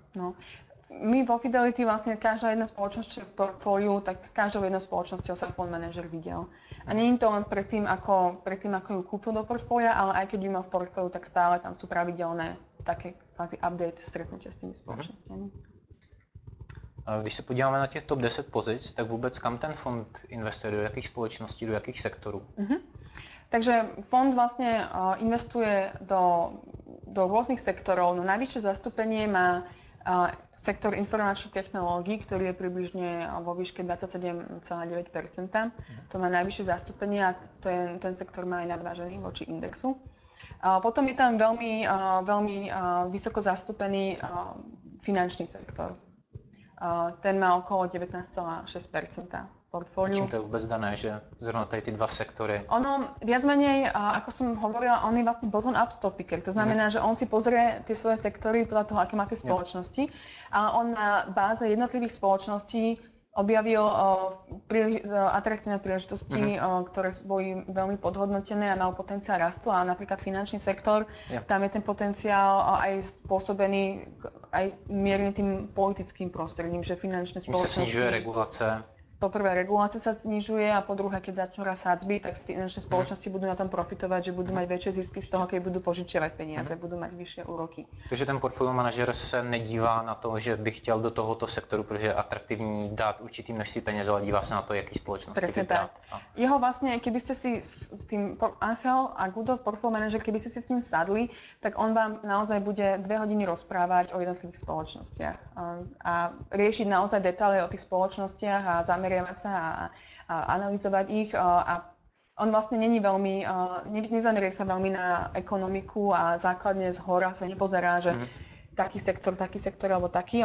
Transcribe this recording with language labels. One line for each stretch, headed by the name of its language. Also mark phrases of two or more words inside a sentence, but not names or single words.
Slovak: No, my vo Fidelity vlastne každá jedna spoločnosť v portfóliu, tak s každou jednou spoločnosťou sa fond manažer videl. A nie je to len predtým, ako ju kúpil do portfólia, ale aj keď ju mal v portfóliu, tak stále tam sú pravidelné také kvázi update stretnutia s tými spoločnosťami.
Czech: Když se podíváme na těch top 10 pozic, tak vůbec kam ten fond investuje, do jakých společností, do jakých sektorů?
Slovak: Takže fond vlastne investuje do rôznych sektorov. No najvyššie zastúpenie má sektor informačných technológií, ktorý je približne vo výške 27,9%. To má najvyššie zastúpenie a ten sektor má aj nadvážený voči indexu. Potom je tam veľmi vysoko zastúpený finančný sektor. Ten má okolo 19,6% portfóliu. Čím to je vôbec dané, že
Czech: zrovna tady ty dva sektory?
Slovak: Ono viac menej, ako som hovorila, on je vlastne
English: bottom-up stock picker.
Slovak: To znamená, že on si pozrie tie svoje sektory podľa toho, aké má tie spoločnosti, ale on na báze jednotlivých spoločností objavil atraktívne príležitosti, ktoré boli veľmi podhodnotené a majú potenciál rastu. A napríklad finančný sektor, tam je ten potenciál aj spôsobený aj mierne tým politickým prostredím, že finančné spoločnosti...
Czech: Sa snižuje regulace.
Slovak: Po prvé, regulácia sa znižuje a po druhé, keď začnú raz sadzby, tak finančné spoločnosti budú na tom profitovať, že budú mať väčšie zisky z toho, keď budú požičiavať peniaze, budú mať vyššie úroky.
Czech: Takže ten portfolio manažer se nedívá na to, že by chtěl do tohoto sektoru, protože je atraktivní dát určitý množství peněz, ale dívá se na to, jaký spoločnosti vybrat.
Slovak: Jeho vlastne, keby ste si s tým Angel a Gudo, portfolio manažer, keby ste si s ním sadli, tak on vám naozaj bude 2 hodiny rozprávať o jednotlivých spoločnostiach a riešiť naozaj detaily o tých spoločnostiach a zameriavať sa a analyzovať ich a on vlastne není veľmi, nezamerie sa veľmi na ekonomiku a základne z hora sa nepozerá, že taký sektor alebo taký.